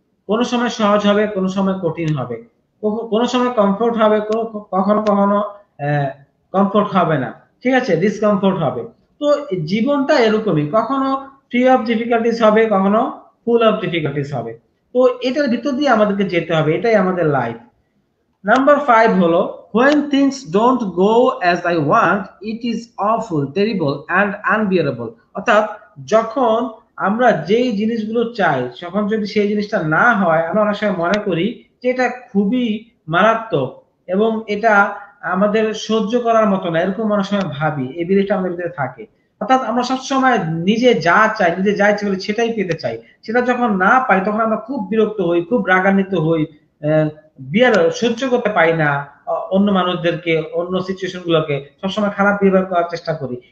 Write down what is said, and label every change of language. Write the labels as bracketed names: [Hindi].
[Bangla] কোনো সময় সহজ হবে, কোনো সময় কঠিন হবে, কোনো সময় কমফোর্ট হবে, কখনো কখনো কমফোর্ট হবে না, ঠিক আছে, ডিসকমফোর্ট হবে। তো জীবনটা এরকমই, কখনো ফ্রি অফ ডিফিকাল্টিস হবে, কখনো ফুল অফ ডিফিকাল্টিস হবে। তো এটার ভিতর দিয়ে আমাদেরকে যেতে হবে, এটাই আমাদের লাইফ। নাম্বার 5 হলো [English] when things don't go as I want it is awful terrible and unbearable। [Bangla] অর্থাৎ যখন আমরা যেই জিনিসগুলো চাই তখন যদি সেই জিনিসটা না হয়, আমরা অনেক সময় মনে করি যে এটা খুবই মারাত্মক এবং এটা আমাদের সহ্য করার মতো না, এরকম অনেক সময় ভাবি, এই বিলিফটা আমাদের ভিতরে থাকে। অর্থাৎ আমরা সবসময় নিজে যা চাই, নিজে যা ইচ্ছে করি সেটাই পেতে চাই, সেটা যখন না পাই তখন আমরা খুব বিরক্ত হই, খুব রাগান্বিত হই, সহ্য করতে পারি না, অন্য মানুষদেরকে, অন্য সিচুয়েশন গুলোকে সবসময় খারাপ বিহেভিয়ার করার চেষ্টা করি।